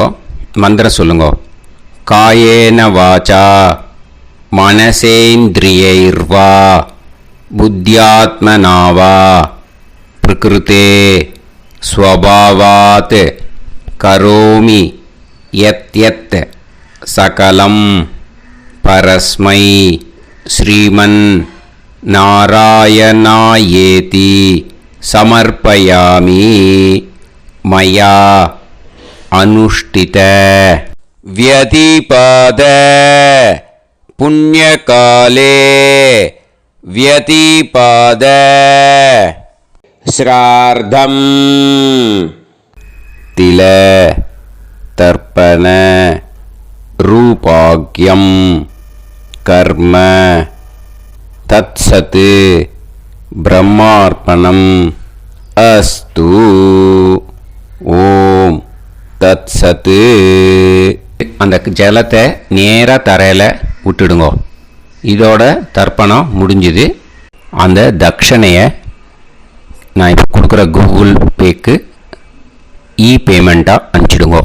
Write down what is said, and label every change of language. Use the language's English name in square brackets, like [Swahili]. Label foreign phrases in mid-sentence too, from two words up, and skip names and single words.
[Tamil] மந்திரம் சொல்லுங்கோ. [Sanskrit] कायेन वाचा मनसेन्द्रियैर्वा बुद्ध्यात्मना वा प्रकृतेः स्वभावात् करोमि यत् सकलं परस्मै श्रीमन् नारायणायेति समर्पयामि मया अनुष्ठित व्यतिपात पुण्यकाले व्यतिपाद श्रार्धं तिल तर्पण रूपाग्यं कर्म तत्सत् ब्रह्मार्पणम् अस्तु ॐ तत्सत्. [Tamil] அந்த ஜலத்தை நேராக தரையில் விட்டுடுங்கோ. இதோட தர்ப்பணம் முடிஞ்சுது. அந்த தட்சணையை நான் இப்போ கொடுக்குற கூகுள் பேக்கு பேமெண்ட்டாக அனுப்பிச்சிடுங்கோ.